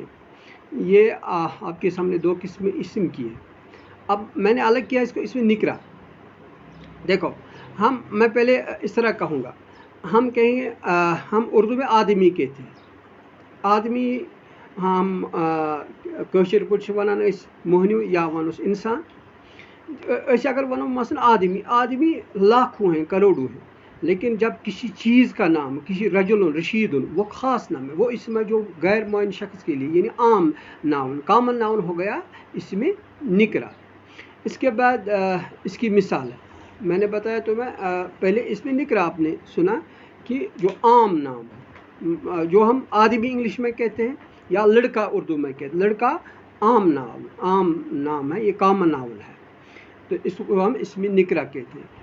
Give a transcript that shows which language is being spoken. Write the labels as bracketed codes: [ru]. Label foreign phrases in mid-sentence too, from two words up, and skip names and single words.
[ur] یہ آپ کے سامنے 2 قسمیں اسم کی ہیں۔ اب میں نے الگ کیا اس کو، اسم نکرہ۔ دیکھو، میں پہلے اس طرح کہوں گا، ہم کہیں گے، ہم اردو میں آدمی کہتے ہیں۔ آدمی [ks] ہم کٲشِر پٲٹھۍ چھِ وَنان أسۍ مۄہنیوٗ یا وَنوس اِنسان أسۍ اگر ونو [ur] مثلا آدمی آدمی لاکھوں ہیں کروڑوں ہیں لیکن جب کسی چیز کا نام کسی رجل رشید وہ خاص نام ہے وہ اس میں جو غیر معین شخص کے لیے یعنی عام ناؤن [en] common noun [ur] ہو گیا اس میں نکرا. اس کے بعد اس کی مثال ہے میں نے بتایا تو میں پہلے اس میں نکرا آپ نے سنا کہ جو عام نام ہے جو ہم آدمی انگلش میں کہتے ہیں یا لڑکا اردو میں کہتے ہیں لڑکا عام نام ہے یہ [en] common noun [ur] ہے تو اس کو ہم اس میں نکرا کہتے ہیں.